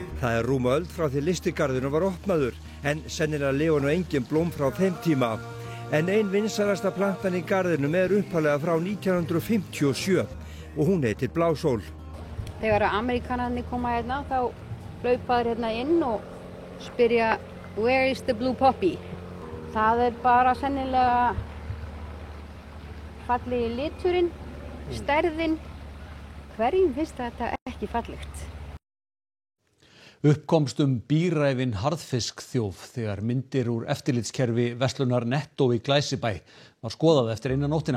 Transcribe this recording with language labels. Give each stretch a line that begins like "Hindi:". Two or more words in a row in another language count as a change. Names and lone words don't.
Icelandic: Það er rúma öld frá því lystigarðinu var opnaður en sennilega lifa nú engin blóm frá þeim tíma. En ein vinsælasta plantan í garðinum er upphaflega frá 1957 og hún heitir blásól. Þegar Amerikanarnir koma hérna þá hlaupa þeir hérna inn og spyrja
English: Where is the blue poppy?
Icelandic: Það er bara sennilega fallegi liturinn, stærðin. Hverjum finnst þetta ekki fallegt? Uppkomst bíræfinn harðfiskþjóf þegar myndir úr eftirlitskerfi verslunar Netto í Glæsibæ var skoðað eftir eina nóttina.